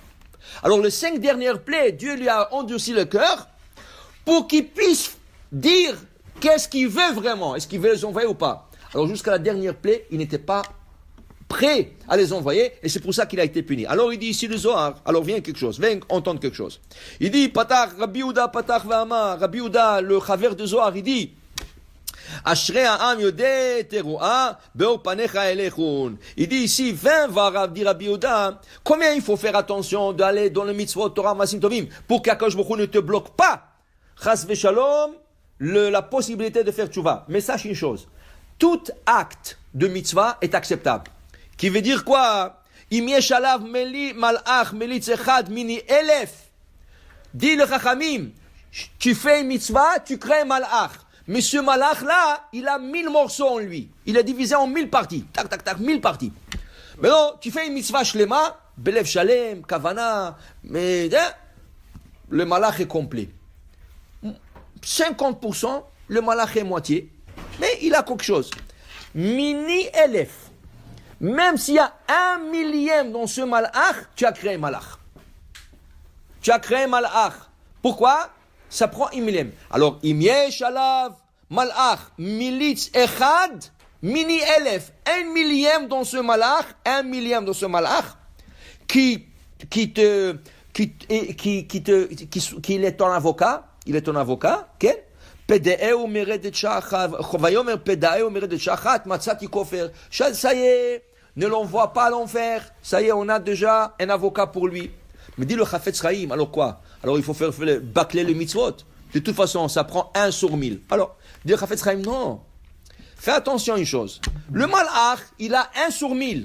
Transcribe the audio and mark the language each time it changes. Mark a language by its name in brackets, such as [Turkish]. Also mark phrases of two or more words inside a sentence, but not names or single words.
[French] Alors les 5 dernières plaies, Dieu lui a endurci le cœur pour qu'il puisse dire qu'est-ce qu'il veut vraiment. Est-ce qu'il veut les envoyer ou pas? Alors jusqu'à la dernière plaie, il n'était pas prêt à les envoyer, et c'est pour ça qu'il a été puni. Alors il dit ici le Zohar, alors viens quelque chose, viens entendre quelque chose. Il dit, [Hebrew] פתח רבי יהודה פתח ואמר רבי יהודה, [French] le chaver de Zohar, il dit, [Hebrew] אשרי העם יודעי תרועה באור פניך יהלכון. [French] Il dit ici, 20 va dire Rabbi Yehuda, combien il faut faire attention d'aller dans le [Hebrew] מצוות תורה ומעשים טובים [French] pour qu' [Hebrew] הקדוש ברוך הוא [French] ne te bloque pas, [Hebrew] חס ושלום, [French] la possibilité de faire tchouva. Mais sache une chose, tout acte de mitzvah est acceptable. Qui veut dire quoi? [Hebrew] אם יש עליו מלי מלאך מליץ אחד מני אלף. [French] Dit le Chachamim, tu fais une mitzvah, tu crées un malach. Mais ce malach là, il a 1000 morceaux en lui. Il est divisé en 1000 parties. Tac, tac, tac, 1000 parties. Mais non, tu fais une [Hebrew] מצוה שלמה בלב שלם כוונה, [French] mais le malach est complet. 50%, le malach est moitié. Mais il a quelque chose. [Hebrew] מני אלף. [French] Même s'il y a 1 millième dans ce malach, tu as créé un malach. Tu as créé un malach. Pourquoi? Ça prend 1 millième. Alors, [Hebrew] אם יש עליו מלאך מליץ אחד מני אלף. [French] 1 millième dans ce malach, 1 millième dans ce malach, qui est ton avocat. Il est ton avocat, ok? [Hebrew] פדעהו מרדת שחת ויאמר פדעהו מרדת שחת מצאתי כפר. [French] Ça y est, ne l'envoie pas à l'enfer. Ça y est, on a déjà un avocat pour lui. Mais dit le Chafetz Chaim, alors quoi? Alors il faut faire bâcler le mitzvot. De toute façon, ça prend 1 sur 1000. Alors, dit le Chafetz Chaim, non. Fais attention à une chose. Le malach, il a 1 sur 1000.